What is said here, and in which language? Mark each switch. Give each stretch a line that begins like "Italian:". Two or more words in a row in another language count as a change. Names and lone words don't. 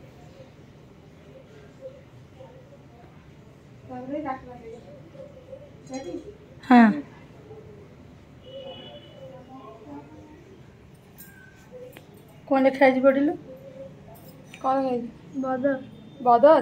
Odia: ହଁ କ'ଣ ଲେଖା ହେଇଛି ପଢ଼ିଲୁ
Hindi: कौन है बदर बदर